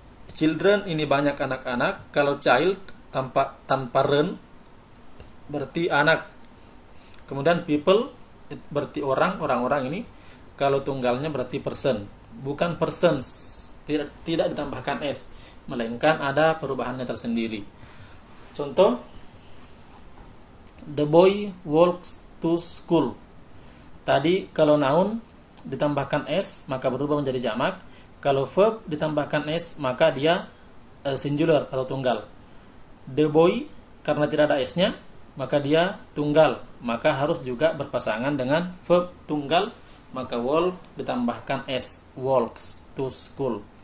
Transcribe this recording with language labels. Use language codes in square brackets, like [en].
[id] Children ini banyak anak-anak, kalau child tanpa ren berarti anak. Kemudian people berarti orang-orang ini, kalau tunggalnya berarti person, bukan persons, tidak ditambahkan S, melainkan ada perubahannya tersendiri. Contoh, [en] the boy walks to school. [id] Tadi kalau noun ditambahkan S maka berubah menjadi jamak. Kalau verb ditambahkan S maka dia singular atau tunggal. The boy karena tidak ada S-nya maka dia tunggal, maka harus juga berpasangan dengan verb tunggal, maka walk ditambahkan S, walks to school.